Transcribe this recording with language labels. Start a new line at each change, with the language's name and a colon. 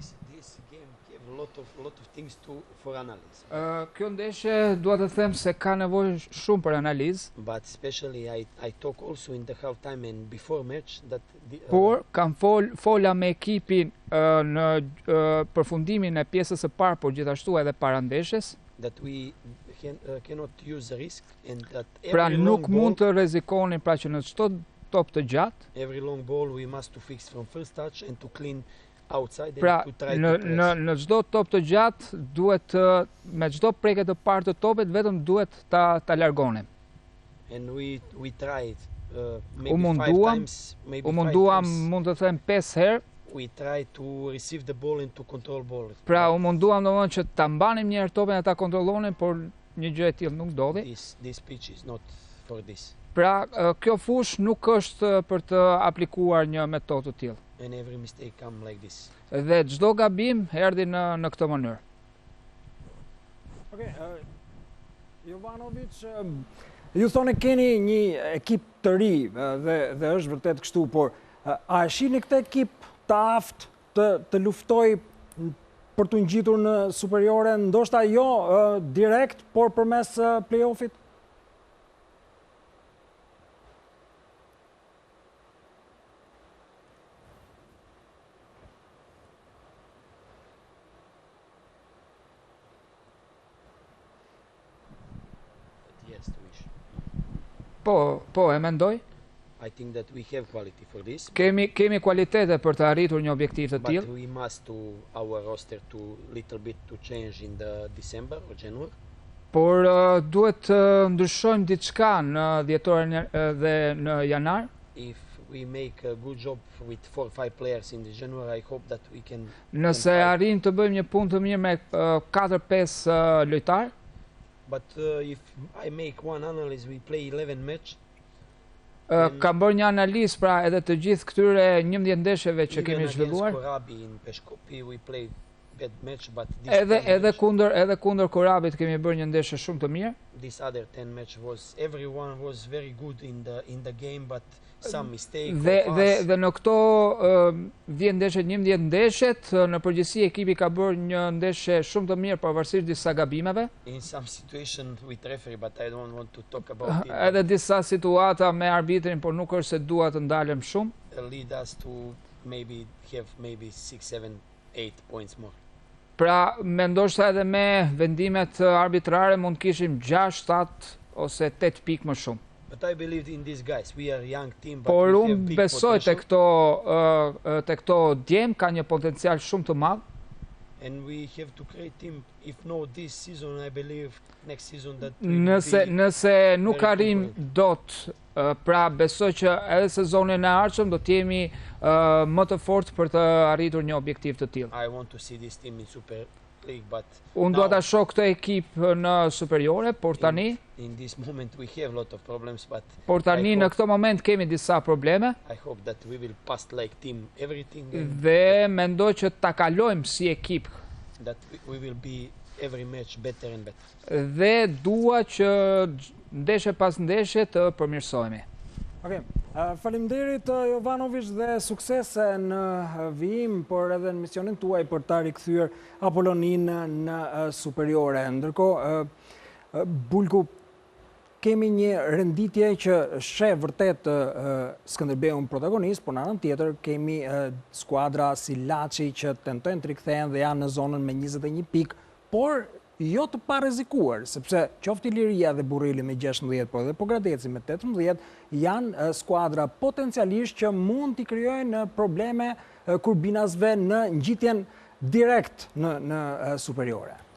English: This game gave a lot of things for analysis.
Albanian: Kjo ndeshje dua të them se ka nevojë shumë për analizë.
English: But especially I talk also in the half time and before match that
Albanian: Por kam fola me ekipin në përfundimin e pjesës së parë, por gjithashtu edhe para ndeshjes.
English: That we cannot use the risk and that
Albanian: Pra nuk mund të rrezikonin, pra që në çdo top të gjatë.
English: Every long ball we must to fix from first touch and to clean outside
Albanian: Pra,
English: and to try to press.
Albanian: në çdo top të gjatë duhet me çdo prekje të parë të topit vetëm duhet ta largonim.
English: And we tried maybe
Albanian: U
English: five times,
Albanian: mund të them 5 herë.
English: we try to receive the ball and to control ball.
Albanian: Pra, u munduam domethënë që ta mbanim një herë topin e ta kontrollonin, por një gjë e tillë nuk ndodhi.
English: This pitch is not for this.
Albanian: Pra, kjo fush nuk është për të aplikuar një metodë të tillë.
English: And every mistake come like this.
Albanian: Dhe çdo gabim erdhi në këtë mënyrë. Okej, Jovanovic, ju thonë keni një ekip të ri dhe është vërtet kështu, por a shihni këtë ekip të aftë të luftoj për të ngjitur në superiore, ndoshta jo direkt, por përmes play-offit?
English: Yes, to wish.
Albanian: Po, e mendoj.
English: I think that we have quality for this.
Albanian: Kemi kualitete për të arritur një objektiv të
English: But
Albanian: tillë.
English: we must to our roster to little bit to change in the December or January.
Albanian: Por duhet të ndryshojmë diçka në dhjetor dhe në janar.
English: If we make a good job with 4-5 players in the January, I hope that we can.
Albanian: Nëse arrim të bëjmë një punë të mirë me 4-5 lojtar,
English: But if I make one analysis, we play 11 match.
Albanian: kam bërë një analizë pra edhe të gjithë këtyre 11 ndeshjeve që kemi zhvilluar.
English: Korabi in Peshkopi we play bad match, but this
Albanian: Edhe kundër Korabit kemi bërë një ndeshje shumë të mirë.
English: this other 10 match was everyone was very good in the game, but some mistake.
Albanian: Dhe në këto 10 ndeshjet, 11 ndeshjet, në përgjithësi ekipi ka bërë një ndeshje shumë të mirë pavarësisht disa gabimeve.
English: In some situation with referee, but I don't want to talk about it.
Albanian: Edhe disa situata me arbitrin, por nuk është se dua të ndalem shumë.
English: Lead us to maybe have 6, 7, 8 points more.
Albanian: Pra, mendoshta edhe me vendimet arbitrare mund kishim 6, 7 ose 8 pikë më shumë.
English: But I believe in these guys. We are a young team, but
Albanian: Por
English: we
Albanian: unë
English: have big
Albanian: besoj
English: potential.
Albanian: te këto djem ka një potencial shumë të madh.
English: And we have to create team. If no this season, I believe next season that we will be
Albanian: Nëse nuk
English: very
Albanian: arrim
English: concurrent.
Albanian: dot, pra besoj që edhe sezonin e ardhshëm do të jemi më të fortë për të arritur një objektiv të tillë.
English: I want to see this team in Super League, but
Albanian: Unë dua
English: now,
Albanian: ta shoh këtë ekip në superiore, por tani
English: in this moment we have a lot of problems, but
Albanian: në këtë moment kemi disa probleme
English: I hope that we will pass like team everything,
Albanian: dhe mendoj që ta kalojmë si ekip
English: that we will be every match better and better.
Albanian: dhe dua që ndeshje pas ndeshje të përmirësohemi. Okej, faleminderit Jovanovic dhe suksese në vijim, por edhe në misionin tuaj për ta rikthyer Apollonin në superiore. Ndërkohë, Bulku, kemi një renditje që sheh vërtet Skënderbeun protagonist, por në anën tjetër kemi skuadra si Laçi që tentojnë të rikthehen dhe janë në zonën me 21 pikë, por jo të pa rrezikuar, sepse qoftë Iliria dhe Burrili me 16, por edhe Pogradeci me 18, janë skuadra potencialisht që mund t'i krijojnë probleme kurbinasve në ngjitjen direkt në superiore.